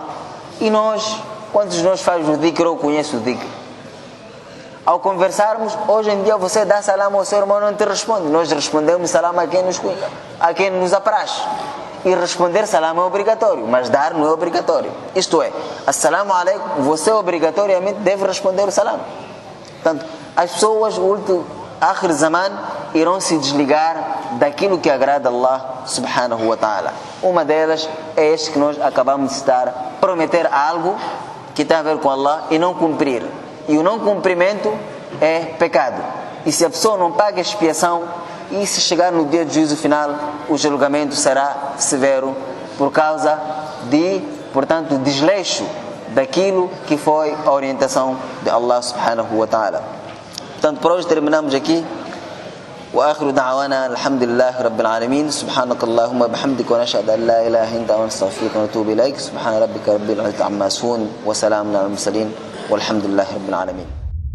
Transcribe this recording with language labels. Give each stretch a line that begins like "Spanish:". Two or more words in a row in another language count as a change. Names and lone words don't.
Portuguese: E nós, quantos de nós faz o dhikr ou conhece o dhikr? Ao conversarmos, hoje em dia você dá salam ao seu irmão, não te responde. Nós respondemos salam a quem nos apraz. E responder salam é obrigatório, mas dar não é obrigatório. Isto é,
Arabic: السلام عليكم,
Portuguese: você obrigatoriamente deve responder o salam. Portanto, as pessoas, o
Arabic: آخر الزمان,
Portuguese: irão se desligar daquilo que agrada a
Arabic: الله سبحانه وتعالى.
Portuguese: Uma delas é este que nós acabamos de citar: prometer algo que tem a ver com Allah e não cumprir. E o não cumprimento é pecado. E se a pessoa não paga a expiação, e se chegar no dia do juízo final, o julgamento será severo por causa de, portanto, desleixo daquilo que foi a orientação de
Arabic: الله سبحانه وتعالى.
Portuguese: Portanto, por hoje terminamos aqui.
Arabic: وآخر دعوانا الحمد لله رب العالمين سبحانك اللهم بحمدك ونشهد أن لا إله إلا أنت ونستغفرك ونتوب إليك سبحان ربك رب العزة عما يصفون وسلام على المرسلين والحمد لله رب العالمين.